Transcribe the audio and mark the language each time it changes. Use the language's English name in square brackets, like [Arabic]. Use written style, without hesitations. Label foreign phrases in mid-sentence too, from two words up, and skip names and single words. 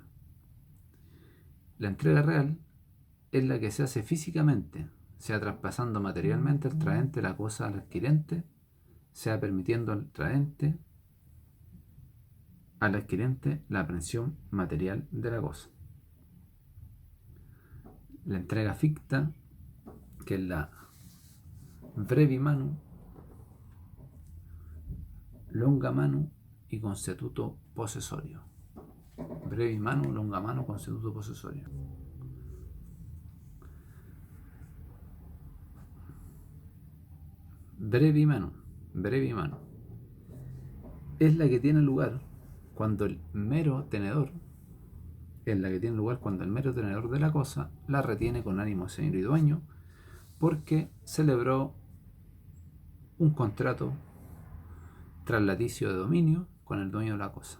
[Spanish] La entrega real es la que se hace físicamente, sea traspasando materialmente al traente la cosa al adquirente, sea permitiendo al traente al adquirente la aprehensión material de la cosa. La entrega ficta, que es la [Latin] brevi manu, longa manu [Spanish] y consetuto posesorio. [Latin] Brevi manu, longa manu, [Spanish] consetuto posesorio. [Latin] Brevi manu [Spanish] es la que tiene lugar cuando el mero tenedor de la cosa la retiene con ánimo de señor y dueño, porque celebró un contrato tras laticio de dominio con el dueño de la cosa.